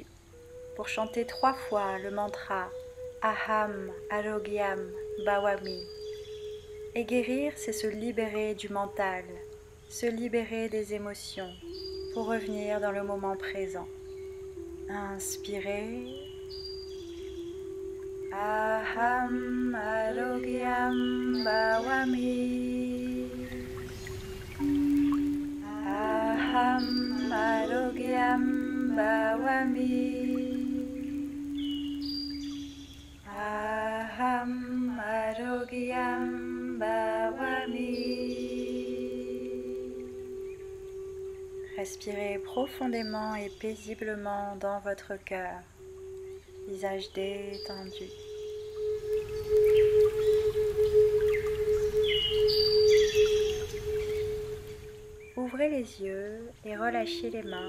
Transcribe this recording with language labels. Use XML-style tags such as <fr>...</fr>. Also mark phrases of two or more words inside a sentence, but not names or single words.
<fr>Pour chanter 3 fois le mantra</fr> <sa>Aham Arogyam Bhawami.</sa> <fr>Et guérir, c'est se libérer du mental, se libérer des émotions pour revenir dans le moment présent. Inspirez.</fr> <sa>Aham Arogyam Bhawami. Aham Arogyam Bhawami. Aham Arogyam Bhawami.</sa> <fr>Respirez profondément et paisiblement dans votre cœur, visage détendu. Ouvrez les yeux et relâchez les mains.</fr>